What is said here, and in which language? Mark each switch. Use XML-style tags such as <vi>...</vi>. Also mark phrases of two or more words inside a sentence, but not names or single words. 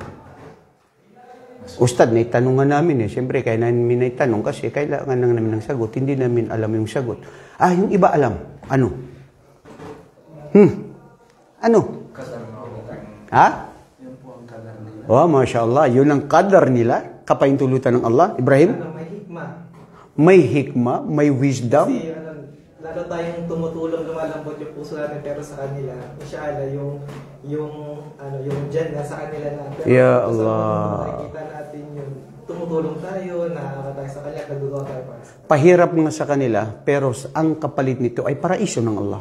<tl>Ustad, naitanong nga namin eh. Siyempre, kaya namin naitanong kasi kailangan lang namin ng sagot. Hindi namin alam yung sagot. Ah, yung iba alam. Ano? Ano? Ha? Yun po ang kadar nila. Oh, mashallah. Yun ang kadar nila. Kapahintulutan ng Allah. Ibrahim? May hikma. May hikma, may wisdom. Kasi lalo tayong tumutulong, lumalambot yung puso natin, pero sa kanila, inshallah, yung Jannah sa kanila na. Pero Ya sa Allah. nakikita natin yung tumutulong tayo, nakakata tayo sa kanila, nagagawa tayo para sa Pahirap nga sa kanila, pero ang kapalit nito ay paraiso ng Allah.</tl>